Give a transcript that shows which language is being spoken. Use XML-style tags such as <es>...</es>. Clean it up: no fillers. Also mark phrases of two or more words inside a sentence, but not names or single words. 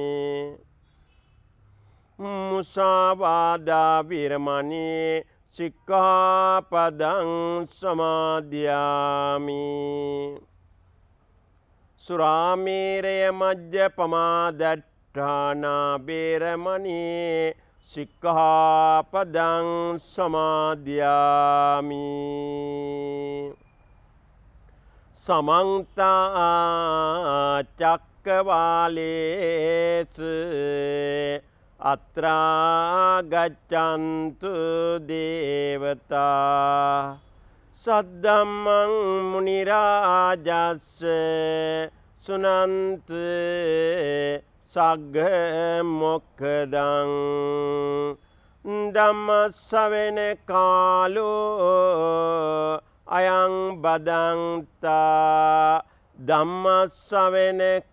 <pi>මුසාවාදා වේරමණී සික්ඛාපදං සමාදියාමි සුරාමේරය මජ්ජපමාදට්ඨානා වේරමණී සික්ඛාපදං සමාදියාමි සමන්ත චක්කවාලේසු අත්‍රා ගච්ඡන්තු දේවතා සද්දම්මං මුනි රාජස්ස සුනන්තු සග්ග මොක්ඛදං ධම්ම ශ්‍රවණ කාලෝ අයං බදන්තා ධම්ම ශ්‍රවණ</pi>